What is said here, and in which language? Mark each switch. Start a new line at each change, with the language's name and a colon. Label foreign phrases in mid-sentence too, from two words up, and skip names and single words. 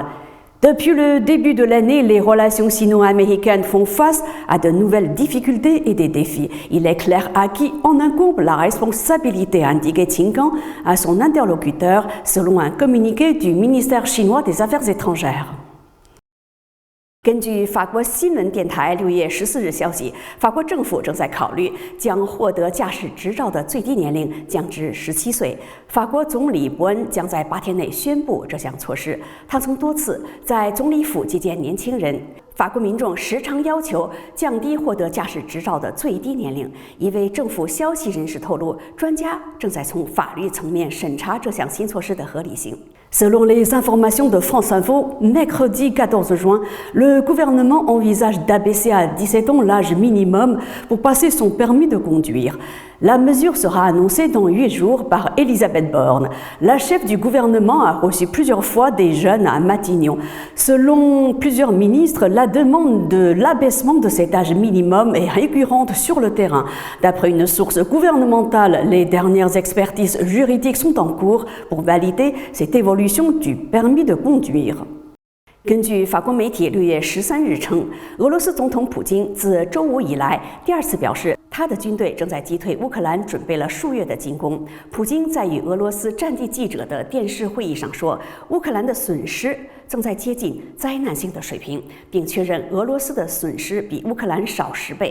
French: Depuis le début de l'année, les relations sino-américaines font face à de nouvelles difficultés et des défis. Il est clair à qui en incombe la responsabilité, a indiqué Qin Gang à son interlocuteur, selon un communiqué du ministère chinois des Affaires étrangères.
Chinese: 根据法国新闻电台6月14日消息，法国政府正在考虑将获得驾驶执照的最低年龄降至17岁。法国总理伯恩将在8天内宣布这项措施。他曾多次在总理府接见年轻人。法国民众时常要求降低获得驾驶执照的最低年龄。一位政府消息人士透露，专家正在从法律层面审查这项新措施的合理性。
French: Selon les informations de France Info, mercredi 14 juin, le gouvernement envisage d'abaisser à 17 ans l'âge minimum pour passer son permis de conduire. La mesure sera annoncée dans 8 jours par Elisabeth Borne. La chef du gouvernement a reçu plusieurs fois des jeunes à Matignon. Selon plusieurs ministres, la demande de l'abaissement de cet âge minimum est récurrente sur le terrain. D'après une source gouvernementale, les dernières expertises juridiques sont en cours pour valider cette évolution du permis de conduire.
Chinese: 根据法国媒体6月13日称，俄罗斯总统普京自周五以来第二次表示，他的军队正在击退乌克兰准备了数月的进攻。普京在与俄罗斯战地记者的电视会议上说，乌克兰的损失正在接近灾难性的水平，并确认俄罗斯的损失比乌克兰少10倍。